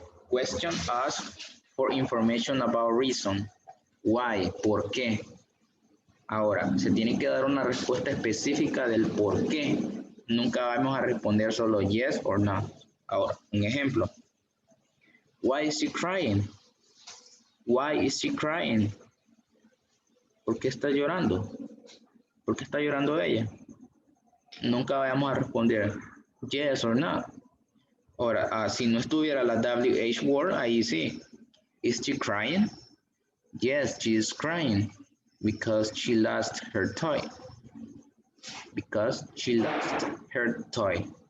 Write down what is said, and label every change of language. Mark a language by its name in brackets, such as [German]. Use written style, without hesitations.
[English] Question asks for information about reason. Why? [Spanish] ¿Por qué? Ahora, se tiene que dar una respuesta específica del por qué. Nunca vamos a responder solo [English] yes or no. [Spanish] Ahora, un ejemplo. [English] Why is she crying? Why is she crying? [Spanish] ¿Por qué está llorando? ¿Por qué está llorando ella? Nunca vamos a responder [English] yes or no. [Spanish] Ahora, si no estuviera la WH word, ahí sí. [English] Is she crying? Yes, she is crying because she lost her toy. Because she lost her toy.